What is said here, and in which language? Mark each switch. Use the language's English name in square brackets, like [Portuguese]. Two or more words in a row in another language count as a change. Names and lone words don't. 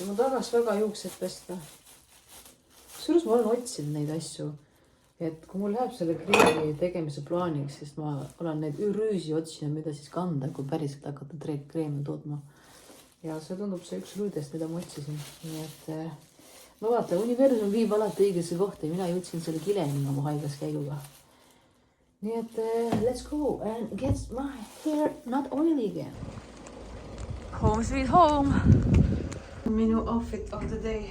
[Estonian] Ma tahaks väga juuksed pesta. Kusjuures ma olen otsinud neid asju, et kui mul läheb selle kreemi tegemise plaaniks, siis ma olen neid rüüsi otsinud, mida siis kanda, kui päriselt hakata kreemi tootma. Ja see tundub see üks rüüdest, mida ma otsisin. Nii et no vaata, universum viib alati õigesse kohta ja mina jõudsin selle kileni oma haigas käiguga. Nii et [English] let's go and get my hair not oily again. Home sweet home. Minu outfit of the day.